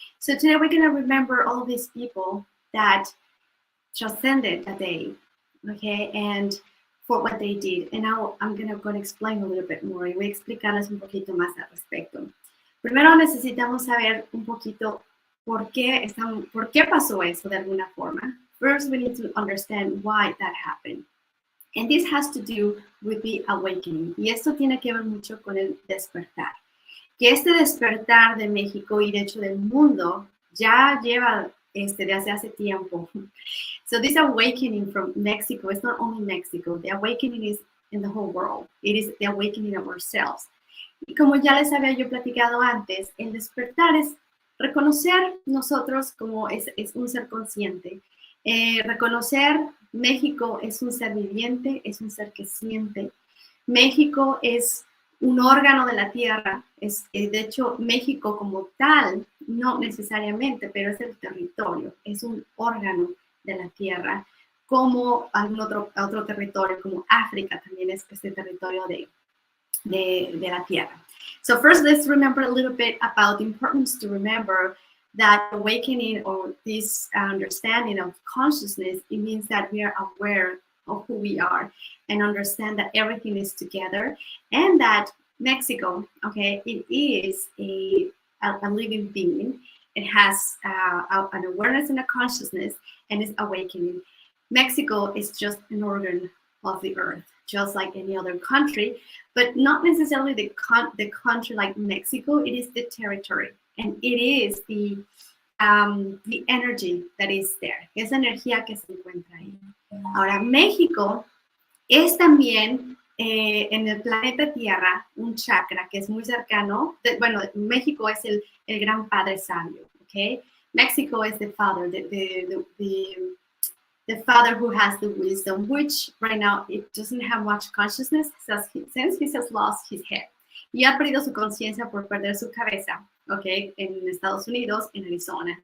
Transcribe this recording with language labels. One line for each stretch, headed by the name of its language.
English: So today we're going to remember all of these people that transcended that day, okay, and for what they did. And now I'm going to explain a little bit more.
Spanish: Y voy a explicarles un poquito más al respecto. Primero necesitamos saber un poquito por qué pasó eso de alguna forma.
English: First, we need to understand why that happened. And this has to do with the awakening.
Spanish: Y esto tiene que ver mucho con el despertar. Que este despertar de México y de hecho del mundo ya lleva desde hace tiempo.
English: So this awakening from Mexico is not only Mexico. The awakening is in the whole world. It is the awakening of ourselves.
Spanish: Y como ya les había yo platicado antes, el despertar es reconocer nosotros como es un ser consciente. Reconocer México es un ser viviente, es un ser que siente. México es un órgano de la tierra. De hecho, México como tal, no necesariamente, pero es el territorio, es un órgano de la tierra, como algún otro territorio, como África también es este territorio de la tierra.
English: So first, let's remember a little bit about the importance to remember that awakening or this understanding of consciousness, it means that we are aware of who we are and understand that everything is together, and that Mexico, okay, it is a living being. It has an awareness and a consciousness, and is awakening. Mexico is just an organ of the earth, just like any other country, but not necessarily the country like Mexico. It is the territory, and it is the energy that is there.
Spanish: Esa energía que se encuentra ahí. Ahora, México es también en el planeta Tierra un chakra que es muy cercano. Bueno, México es el gran padre sabio, ¿ok?
English: Mexico is the father, the father who has the wisdom, which right now it doesn't have much consciousness since he has lost his head.
Spanish: Y ha perdido su conciencia por perder su cabeza, okay, en Estados Unidos, en Arizona.